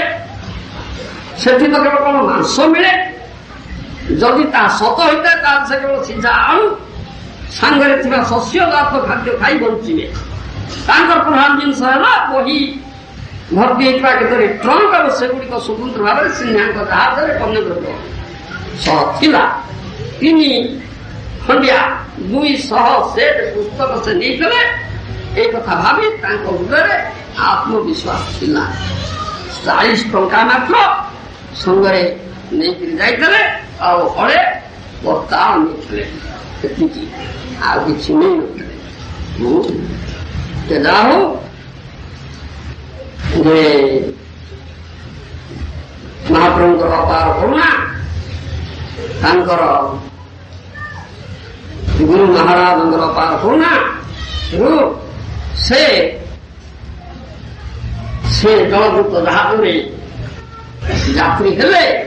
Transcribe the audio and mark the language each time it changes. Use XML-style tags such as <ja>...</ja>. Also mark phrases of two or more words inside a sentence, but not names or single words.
<or>ସେଠି ତ କେବଳ କଣ ମାଂସ ମିଳେ, ଯଦି ତାହା ସତ ହୋଇଥାଏ ତାହେଲେ ସେ କେବଳ ସିଝା ଆଳୁ ସାଙ୍ଗରେ ଥିବା ଶସ୍ୟଜାତ ଖାଦ୍ୟ ଖାଇ ବଞ୍ଚିବେ। ତାଙ୍କର ପ୍ରଧାନ ଜିନିଷ ହେଲା ବହି ଭର୍ତ୍ତି ହେଇଥିବା କେତେରେ ଟ୍ରଙ୍କ, ଆଉ ସେଗୁଡିକ ସ୍ୱତନ୍ତ୍ର ଭାବରେ ସିଂହାଙ୍କ ଜାହାଜରେ ପଣ୍ୟଦ୍ରବ୍ୟ ସହ ଥିଲା। 3 ଖଣ୍ଡିଆ 200 ସେଟ୍ ପୁସ୍ତକ ସେ ନେଇଥିଲେ। ଏଇ କଥା ଭାବି ତାଙ୍କ ହୃଦୟରେ ଆତ୍ମବିଶ୍ୱାସ ଥିଲା। 40 ଟଙ୍କା ମାତ୍ର ସଙ୍ଗରେ ନେଇକରି ଯାଇଥିଲେ, ଆଉ ହଳେ ବସ୍ତା ନେଇଥିଲେ, ସେତିକି, ଆଉ କିଛି ନେଇନଥିଲେ। ଯାହା ହଉ ଯେ ମହାପ୍ରଭୁଙ୍କର ଅପାର କରୁଣା, ତାଙ୍କର ଗୁରୁ ମହାରାଜଙ୍କର ଅପାର କରୁଣା ସେ ଜଳଦୂତ ଜାହାଜରେ ଯାତ୍ରୀ ହେଲେ।</or>